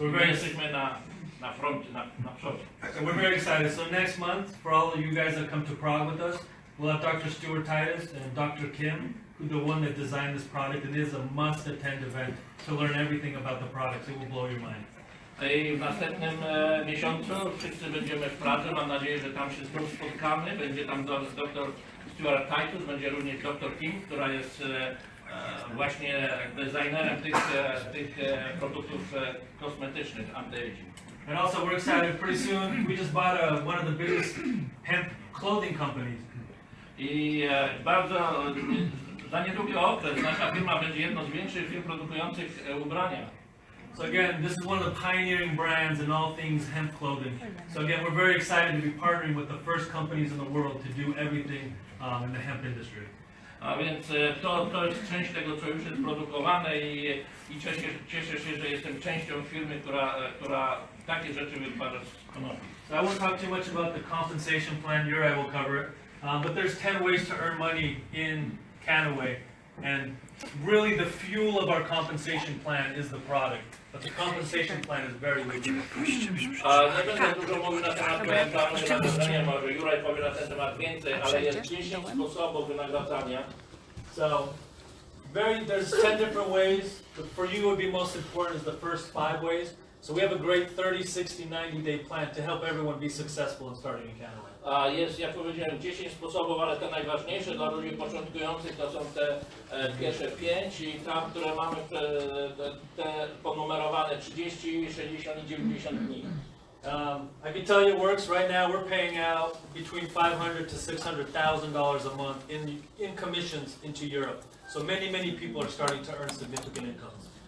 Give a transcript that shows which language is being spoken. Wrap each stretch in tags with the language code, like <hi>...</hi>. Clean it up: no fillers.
<pl>My jesteśmy na froncie, na przodzie.</pl> <en>So we're very excited. So next month, for all of you guys that come to Prague with us, we'll have Dr. Stuart Titus and Dr. Kim, who's the one that designed this product. It is a must-attend event to learn everything about the products. It will blow your mind.</en> <pl>I w następnym miesiącu wszyscy będziemy w Pradze. Mam nadzieję, że tam się znów spotkamy. Będzie tam dr Stuart Titus, będzie również dr Kim, która jest właśnie designerem tych produktów kosmetycznych anti-aging.</pl> <en>And also we're excited, pretty soon, we just bought one of the biggest hemp clothing companies.</en> <pl>I bardzo za niedługi okres nasza firma będzie jedną z większych firm produkujących ubrania.</pl> <en>So again, this is one of the pioneering brands in all things hemp clothing. So again, we're very excited to be partnering with the first companies in the world to do everything in the hemp industry.</en> <pl>A więc to jest część tego, co już jest produkowane i cieszę się, że jestem częścią firmy, która takie rzeczy wytwarza z konopi.</pl> <en>So I won't talk too much about the compensation plan here, I will cover it. But there's 10 ways to earn money in KannaWay. And really the fuel of our compensation plan is the product. But the compensation plan is very lucrative.</en> <pl>Nie będę dużo mówił na temat planu wynagrodzenia, może Juraj powie na ten temat więcej, ale jest 10 sposobów wynagradzania.</pl> <en>So there's 10 different ways. But for you, what would be most important is the first 5 ways. So we have a great 30, 60, 90-day plan to help everyone be successful in starting in KannaWay.</en> <pl>Jest, jak powiedziałem, 10 sposobów, ale te najważniejsze dla ludzi początkujących to są te pierwsze 5 i tam, które mamy te ponumerowane 30, 60 i 90 dni.</pl> <en>I can tell you it works right now. We're paying out between $500,000 to $600,000 a month in commissions into Europe. So many people are starting to earn significant incomes.</en>